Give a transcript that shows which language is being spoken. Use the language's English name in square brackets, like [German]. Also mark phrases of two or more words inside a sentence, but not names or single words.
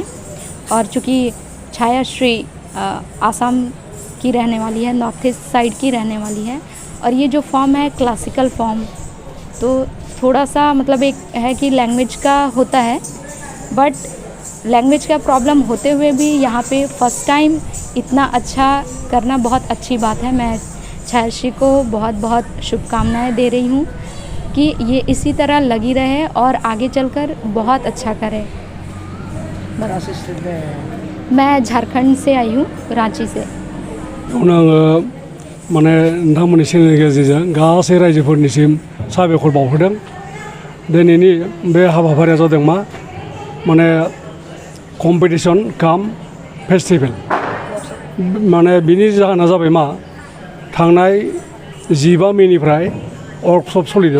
[Hindi] और चूँकि छायाश्री आसाम की रहने वाली है, [English] North East side [Hindi] की रहने वाली है, और ये जो फॉर्म है [English] classical form, [Hindi] तो थोड़ा सा मतलब एक है कि लैंग्वेज का होता है, [English] but language [Hindi] का प्रॉब्लम होते हुए भी यहाँ पे [English] first time [Hindi] इतना अच्छा करना बहुत अच्छी बात है। मैं छायाश्री को बहुत बहुत शुभकामनाएं दे रही हूँ कि ये इसी तरह लगी रहे और आगे चलकर बहुत अच्छा करे। कहाँ से स्टेट में आए हैं? मैं झारखंड से आई हूँ, रांची से। [Bodo] बेयावनो आङो माने नोंथांमोननि चेनेलनि गेजेरजों गासै रायजोफोरनिसिम साबायखर बावहरदों। दिनैनि बे हाबाफारिया जादों मा माने [English] competition cum festival. [Bodo] माने बिनि जाहोना जाबाय मा थांनाय 15 मेनिफ्राय वर्कशप सोलिदों।